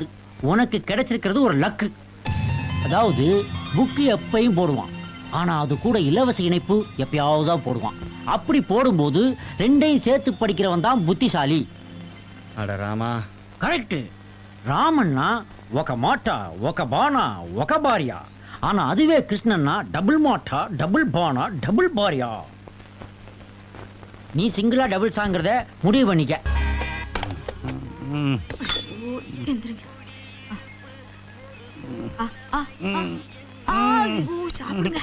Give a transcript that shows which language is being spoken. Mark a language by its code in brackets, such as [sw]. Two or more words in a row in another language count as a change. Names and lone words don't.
[ta] உனக்கு கிடைச்சிருக்கிறது ஒரு லக்கு. அதாவது புக்கு எப்பயும் போடுவான், ஆனா அது கூட இலவச இணைப்பு எப்பயாவது தான் போடுவான். அப்படி போடும்போது ரெண்டையும் சேர்த்து படிக்கிறவன் தான் புத்திசாலி. அட ராமா. கரெக்ட். ராமன்னா [te] ఒక మాట ఒక బాణ ఒక భార్య. [ta] ஆனா அதுவே கிருஷ்ணன்னா [te] డబుల్ మాట డబుల్ బాణ డబుల్ భార్య. [ta] நீ சிங்கிளா டபுள் சாங்கிறத முடிவு பண்ணிக்க. எந்திரிங்க. சாப்பிடுங்க.